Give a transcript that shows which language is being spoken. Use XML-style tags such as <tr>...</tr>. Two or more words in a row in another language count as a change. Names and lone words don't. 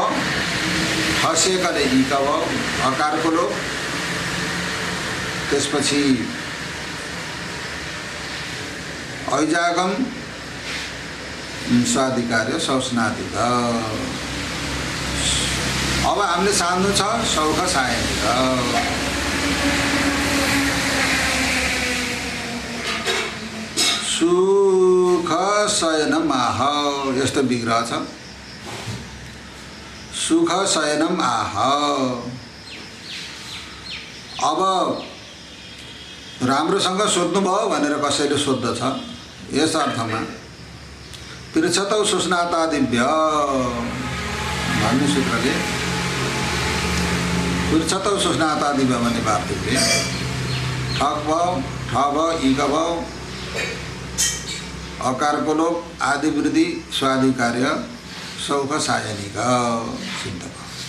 <ne>हसेकले इक भयो, अकारको लोप। त्यसपछि ऐजागम स्वादिकार्य सौस्नातिक। अब हामीले सान्नु छ सौख सायनिक।</ne> <sa>सुख शयनम आह</sa> <ne>यस्तो विग्रह छ।</ne> <sa>सुख शयनम आह।</sa> <ne>अब राम्रोसँग सोध्नुभयो भनेर कसैले सोध्दछ। यस अर्थमा</ne> <sa>पृच्छतौ सुस्नाता दिव्य</sa> <ne>भन्ने सूत्रले</ne> <sa>पृच्छतौ सुस्नाता दिव्य</sa> <ne>भन्ने वार्तिकले ठक भयो, ठ भयो, इक भयो, अकारको लोप, आदि वृद्धि, स्वादि कार्य, सौख सायनिक सिद्ध भयो।</ne>